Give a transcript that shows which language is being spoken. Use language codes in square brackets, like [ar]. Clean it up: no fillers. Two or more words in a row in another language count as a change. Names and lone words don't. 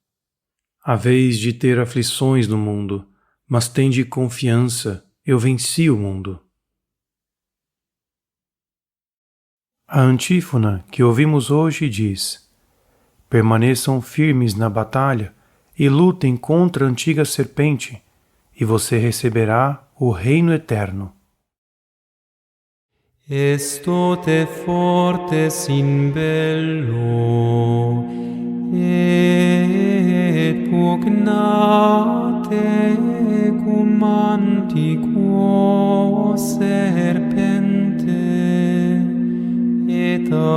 [pt] Haveis de ter aflições no mundo, mas tende confiança, eu venci o mundo. A antífona que ouvimos hoje diz: permaneçam firmes na batalha e lutem contra a antiga serpente, e você receberá o reino eterno. [la] Estote fortes in bello, et pugnate cum antiquo serpente, et